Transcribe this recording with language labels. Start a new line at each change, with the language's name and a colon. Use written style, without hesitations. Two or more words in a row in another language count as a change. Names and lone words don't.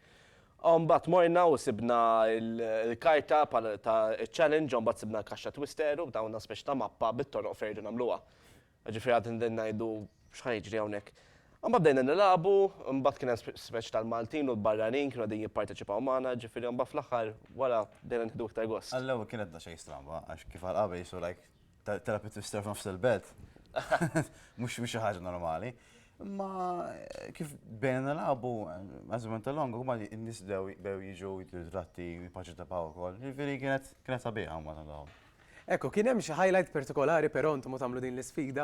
Maltese: Mbagħad morna u sibna l-karta ta' challenge, mbagħad sibna kaxxa twister u bdawna speċi ta' mappa bit-toroq fejn nagħmluha. Ġifieri għad ngħidu x'ħajġri hawnhekk. Mbagħad bdejna nilagħbu, mbagħad kien hemm speċi tal-Maltin u l-barranin kienu qegħdin jipparteċipaw magħna, ġifieri mbagħad fl-aħħar wara bdejna nieħdu iktar gost. Għall-ewwel kienet da xejn stramba, għax kif għal-qabel jisu like
English: therapy twister
Maltese: f'nofs il-belt. Mhux xi ħaġa normali. Ma kif bejna nilagħbu għażment tal-longa huma n-nies bdew jiġu jitratti jipparteċipaw ukoll. Ġifieri kienet sabiħa huma tagħhom. Ekku, kien hemm xi highlight partikolari però intom tagħmlu din l-isfida?